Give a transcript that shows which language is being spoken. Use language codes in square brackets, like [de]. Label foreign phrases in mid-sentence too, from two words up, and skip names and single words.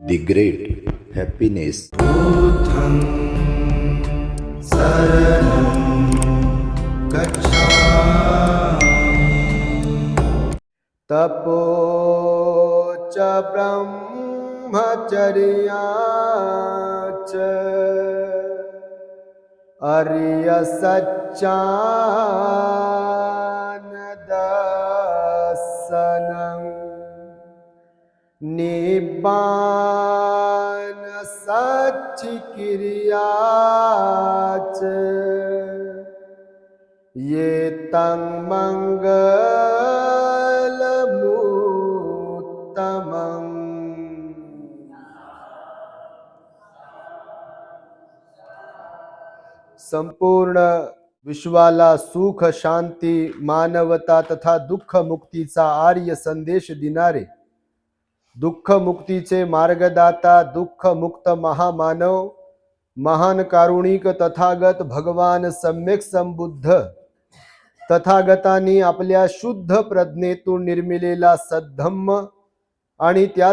[en] The Great Happiness. [pi] बुद्धं शरणं गच्छामि। तपो च ब्रह्मचर्या च आर्यसच्चानदर्शनम् निब्बान सच्चिक्रिया च ये तं मंगलमुत्तमम्। [mr] संपूर्ण विश्वाला सुख शांती मानवता तथा दुःख मुक्तीचा आर्य संदेश देणारे, दुःख मुक्तीचे मार्गदाता, दुःख मुक्त महामानव, महान कारुणिक तथागत भगवान सम्यक संबुद्ध तथागतांनी आपल्या शुद्ध प्रज्ञेतून निर्मिलेला सद्धम्म आणि त्याच